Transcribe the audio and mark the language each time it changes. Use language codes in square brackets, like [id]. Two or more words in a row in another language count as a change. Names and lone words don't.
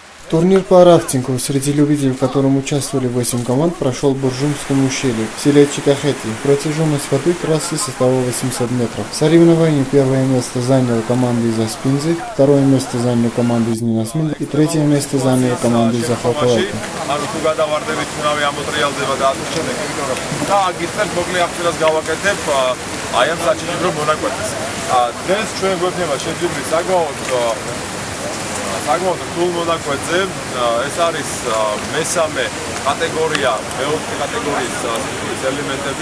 [ru] Турнир по рафтингу среди любителей, в котором участвовали 8 команд, прошел в Буржумском ущелье, в селе Чикахети. Протяженность воды трассы составила 800 метров. В соревновании первое место заняла команда из Аспинзы, второе место заняла команда из Нинасминда и третье место заняла команда из Ахалкалайки. [ka] საკმაოდ რთულ მონაკვეთზე ეს არის მესამე კატეგორია, მეოთხე კატეგორიის ელემენტები.